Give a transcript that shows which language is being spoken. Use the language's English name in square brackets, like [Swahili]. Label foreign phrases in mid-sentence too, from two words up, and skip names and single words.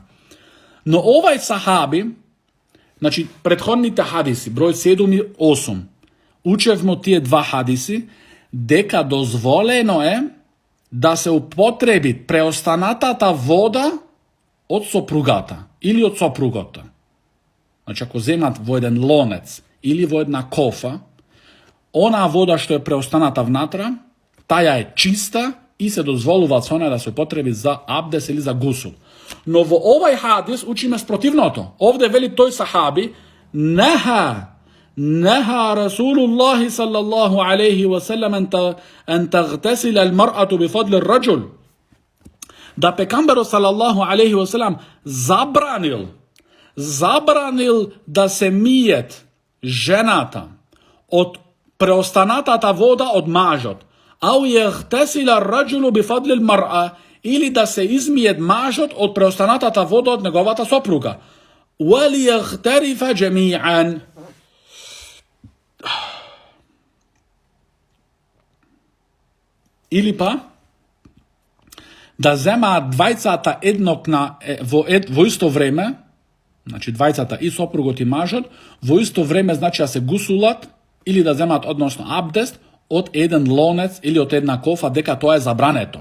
[Macedonian] Но овај сахаби, значи претходните хадиси, број 7 и 8, учевме тие два хадиси, дека дозволено е да се употреби преостанатата вода од сопругата или од сопругата. Znači ako земат во еден лонец или во една кофа, она вода што е преостаната внатра, таја е чиста и се дозволува со неја да се употреби за абдес или за гусул. Но во овај хадис учиме спротивното. Овде вели тој сахаби, [Arabic] نهى رسول الله صلى الله عليه وسلم أن تغتسل المرأة بفضل الرجل. [Macedonian] Да пејгамберо [Arabic] صلى الله عليه وسلم [Macedonian] забранил да се мијет жената од преостанатата вода од мажот. [Arabic] أو يغتسل الرجل بفضل المرأة, [Macedonian] или да се измијет мажот од преостанатата вода од неговата сопруга. [Arabic] وليغترفا جميعا. [Macedonian] Или па да зема двајцата во исто време, значи двајцата и сопругот и мажот, во исто време значи да се гусулат или да земат односно абдест од један лонец или од једна кофа, дека то је забрането.